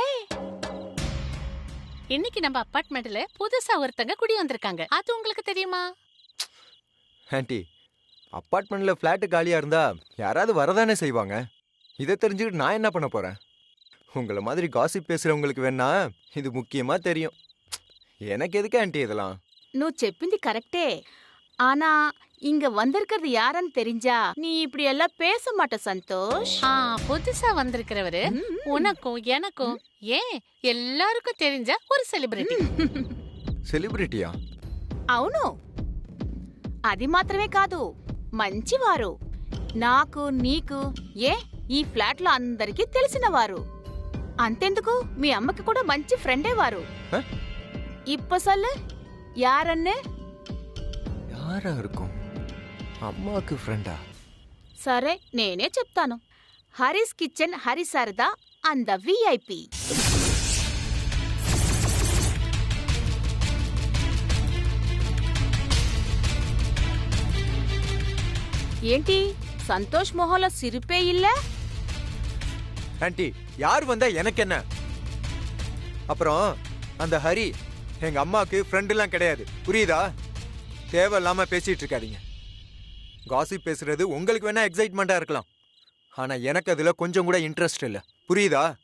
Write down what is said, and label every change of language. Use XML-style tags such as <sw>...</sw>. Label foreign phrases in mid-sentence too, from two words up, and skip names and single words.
<ta>இன்னைக்கு நம்ம அபார்ட்மெண்ட்ல புதுசா ஒருத்தங்க குடி வந்திருக்காங்க. அது உங்களுக்கு தெரியுமா? ஆண்டி, அபார்ட்மெண்ட்ல பிளாட் காலியா இருந்தா யாராவது வரதானே செய்வாங்க. இதை தெரிஞ்சுக்கிட்டு நான் என்ன பண்ண போறேன்? உங்களை மாதிரி காசிப் பேசுறவங்களுக்கு வேணா இது முக்கியமா தெரியும். எனக்கு எதுக்கு ஆண்டி இதெல்லாம்?</ta> <te>నువ్వు చెప్పింది కరెక్టే.</te> <ta>ஆனா இங்க வந்திருக்கிறது யாருன்னு தெரிஞ்சா நீ இப்படி எல்லாம் பேச மாட்ட சந்தோஷ். புதுசா வந்திருக்கிறவரு உனக்கும் எனக்கும் ஏன் எல்லாருக்கும் தெரிஞ்ச ஒரு செலிபிரிட்டி.</ta> <te>సెలబ్రిటీయా? అవును, అది మాత్రమే కాదు, మంచివారు. నాకు నీకు ఈ ఫ్లాట్ లో అందరికీ తెలిసినవారు. అంతెందుకు మీ అమ్మకి కూడా మంచి ఫ్రెండే వారు.</te> <ta>இப்ப சொல்லு, யாரன்னு? யாரா இருக்கும்?</ta> <te>అమ్మకి ఫ్రెండా? సరే నేనే చెప్తాను. హరీస్ కిచెన్ హరిశారద అంద విఐపి. ఏంటి సంతోష్ మొహంలో సిరిపే இல்ல?</te> <ta>ஆண்டி, யார் வந்தா எனக்கு என்ன? அப்புறம் அந்த ஹரி எங்க அம்மாக்கு ஃப்ரெண்டுலாம் கிடையாது, புரியுதா? தேவையில்லாம பேசிட்டு இருக்காதீங்க. காசிப் பேசுறது உங்களுக்கு வேணா எக்ஸைட்மெண்டா இருக்கலாம், ஆனா எனக்கு அதுல கொஞ்சம் கூட இன்ட்ரெஸ்ட் இல்ல, புரியுதா?</ta>